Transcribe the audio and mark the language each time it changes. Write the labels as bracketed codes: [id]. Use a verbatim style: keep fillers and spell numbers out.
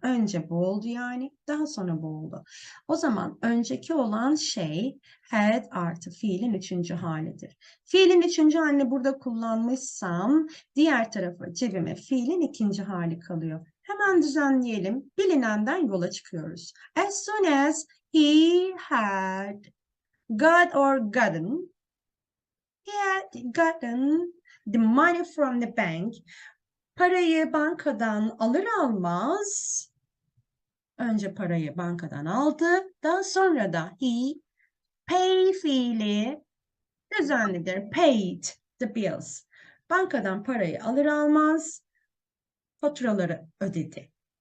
[tr] Önce bu oldu yani daha sonra bu oldu. O zaman önceki olan şey had artı fiilin üçüncü halidir. Fiilin üçüncü halini burada kullanmışsam diğer tarafa cebime fiilin ikinci hali kalıyor. Hemen düzenleyelim. Bilinenden yola çıkıyoruz. [en] As soon as he had God or gotten, he had gotten the money from the bank. [tr] Parayı bankadan alır almaz, önce parayı bankadan aldı, daha sonra da [en] he pay [tr] fiili düzenlidir. [en] Paid the bills. [tr] Bankadan parayı alır almaz faturaları ödedi.